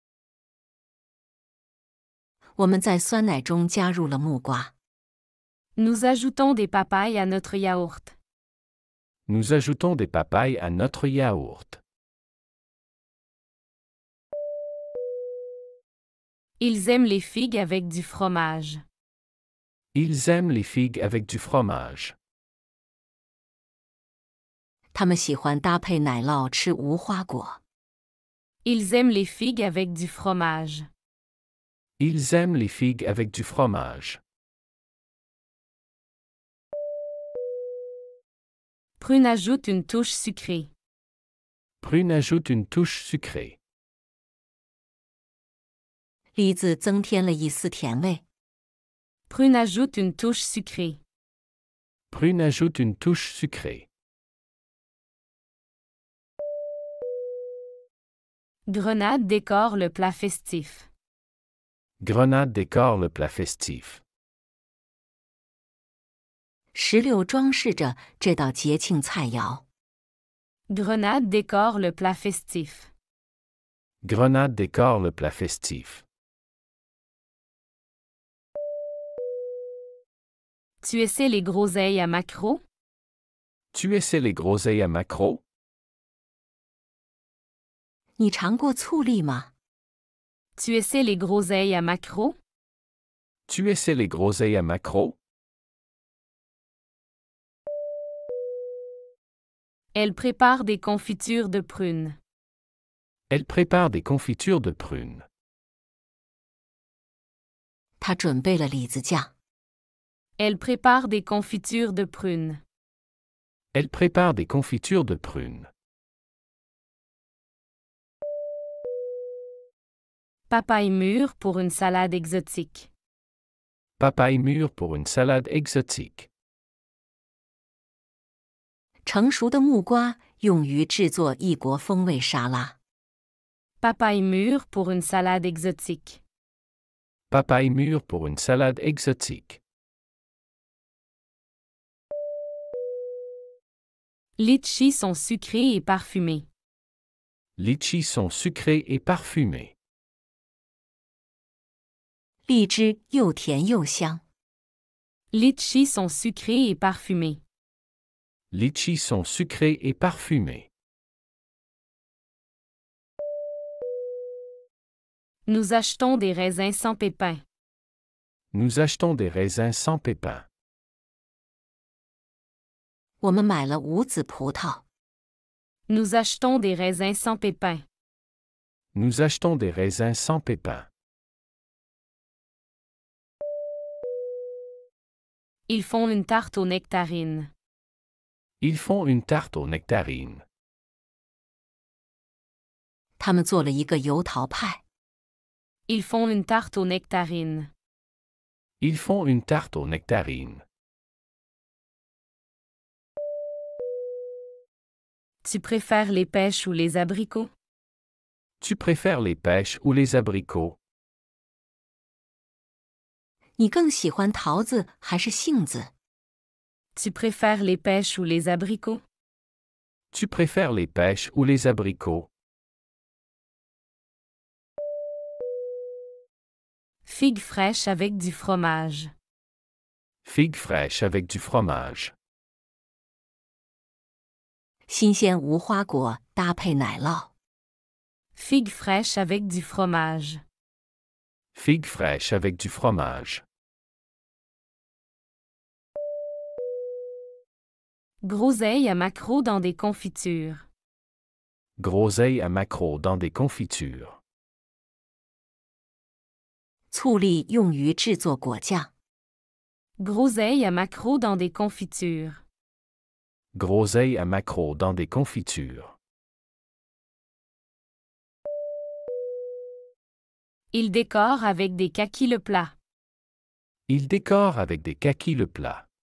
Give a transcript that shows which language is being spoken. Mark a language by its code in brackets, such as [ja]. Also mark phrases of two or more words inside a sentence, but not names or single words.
[zh] 我们在酸奶中加入了木瓜。 [fr] Nous ajoutons des papayes à notre yaourt. Nous ajoutons des papayes à notre yaourt. Ils aiment les figues avec du fromage. Ils aiment les figues avec du fromage. [zh] 他们喜欢搭配奶酪吃无花果。 [fr] Ils aiment les figues avec du fromage. Ils aiment les figues avec du fromage. Prune ajoute une touche sucrée. Prune ajoute une touche sucrée. [zh] 梨子增添了一丝甜味。 [fr] Prune ajoute une touche sucrée. Prune ajoute une touche sucrée. Grenade décore le plat festif. Grenade décore le plat festif. [zh] 石榴装饰着这道节庆菜肴。 [fr] Grenade décore le plat festif. Grenade décore le plat festif. Tu essaies les groseilles à maquereau? Tu essaies les groseilles à maquereau? [zh] 你尝过醋栗吗？ [fr] Tu essaies les groseilles à maquereau? Tu essaies les groseilles à maquereau? Elle prépare des confitures de prunes. Elle prépare des confitures de prunes. [zh] 他准备了李子酱。 [fr] Elle prépare des confitures de prunes. Elle prépare des confitures de prunes. Papaye mûre pour une salade exotique. Papaye mûre pour une salade exotique. [zh] 成熟的木瓜用于制作异国风味沙拉。 [fr] Papaye mûre pour une salade exotique. Papaye mûre pour une salade exotique. Litchis sont sucrés et parfumés. Litchis sont sucrés et parfumés. [zh] 荔枝又甜又香。 [fr] Litchis sont sucrés et parfumés. Litchis sont sucrés et parfumés. Nous achetons des raisins sans pépins. Nous achetons des raisins sans pépins. [zh] 我们买了无籽葡萄。 [fr] Nous achetons des raisins sans pépins. Nous achetons des raisins sans pépins. Ils font une tarte aux nectarines. Ils font une tarte aux nectarines. [zh] 他们做了一个油桃派。 [fr] Ils font une tarte aux nectarines. Ils font une tarte aux nectarines. Tu préfères les pêches ou les abricots? Tu préfères les pêches ou les abricots? [zh] 你更喜欢桃子还是杏子？ [fr] Tu préfères les pêches ou les abricots? Tu préfères les pêches ou les abricots? Figues fraîches avec du fromage. Figues fraîches avec du fromage. [zh] 新鲜无花果搭配奶酪。 [fr] Figues fraîches avec du fromage. Figues fraîches avec du fromage. Groseilles à maquereau dans des confitures. Groseilles à maquereau dans des confitures. [zh] 醋栗用于制作果酱。 [fr] Groseilles à maquereau dans des confitures. Groseilles à maquereau dans des confitures. Il décore avec des kakis le plat. Il décore avec des kakis le plat.